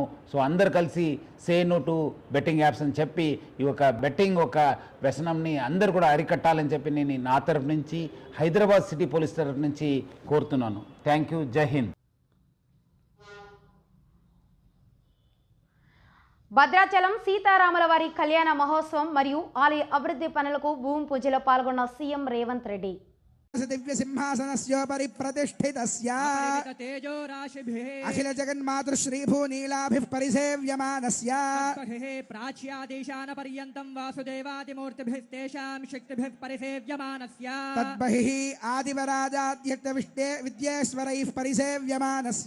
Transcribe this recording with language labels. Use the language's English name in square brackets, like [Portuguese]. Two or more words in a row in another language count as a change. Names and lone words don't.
[Telugu] సో అందరు కలిసి [English] say no to betting apps [Telugu] అని చెప్పి ఈ ఒక బెట్టింగ్ ఒక వ్యసనంని అందరు కూడా అరికట్టాలని చెప్పి నేను నా తరఫు నుంచి, హైదరాబాద్ సిటీ పోలీస్ తరఫు నుంచి కోరుతున్నాను. [English] thank you. [Hindi] जय हिंद. [Telugu] భద్రాచలం సీతారాముల వారి కళ్యాణ మహోత్సవం మరియు ఆలయ అభివృద్ధి పనులకు భూమి పూజలో పాల్గొన్న సీఎం రేవంత్ రెడ్డి. [Sanskrit] दिव्य सिंहासनस्योपरि प्रतिष्ठितस्य अखिल जगन्मातृश्री भूनीलाभिः परिसेव्यमानस्य प्राच्यादेशान पर्यन्तं वासुदेवादिमूर्तिभिस्तेषां शक्तिभिः परिसेव्यमानस्य तद्बहिः आदिवराजाद्यक्तविष्टे विद्येश्वरैः परिसेव्यमानस्य